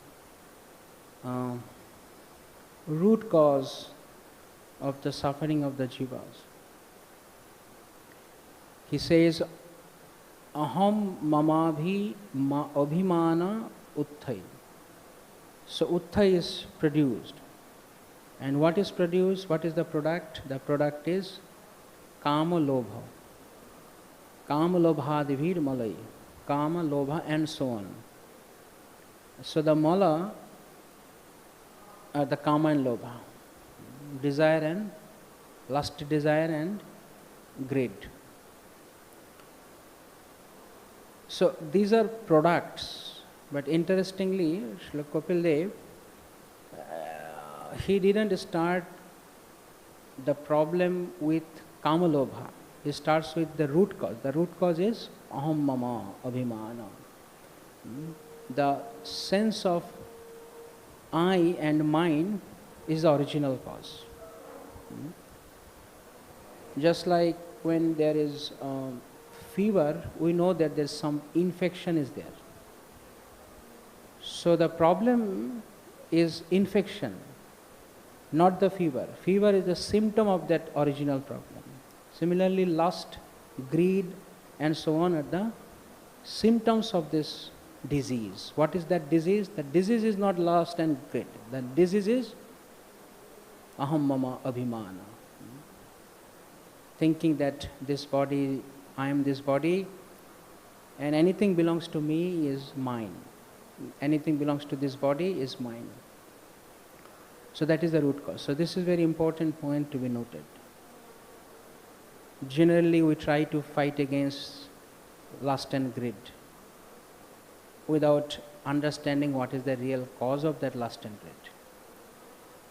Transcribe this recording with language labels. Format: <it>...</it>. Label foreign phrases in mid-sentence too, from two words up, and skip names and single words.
<en>root cause of the suffering of the jivas. He says,</en> <sa>अहं ममाभि अभिमान उत्थै.</sa> <en>So utthai is produced. And what is produced? What is the product? The product is</en> <sa>काम लोभ. काम लोभादिभिर् मलैः. काम, लोभ</sa> <en>and so on. So the mala are the kama and lobha. Desire and lust, desire and greed. So these are products. But interestingly, Srila Kapil Dev, he didn't start the problem with kamalobha. He starts with the root cause. The root cause is</en> <sa>अहं मम अभिमान.</sa> <en>The sense of I and mine is the original cause. Just like when there is fever, we know that there's some infection is there. So the problem is infection, not the fever. Fever is a symptom of that original problem. Similarly, lust, greed and so on are the symptoms of this disease. What is that disease? The disease is not lust and greed. The disease is</en> <sa>अहं मम अभिमान.</sa> <en>Thinking that this body, I am this body and anything belongs to me is mine. Anything belongs to this body is mine. So that is the root cause. So this is very important point to be noted. Generally we try to fight against lust and greed without understanding what is the real cause of that lust and greed.</en>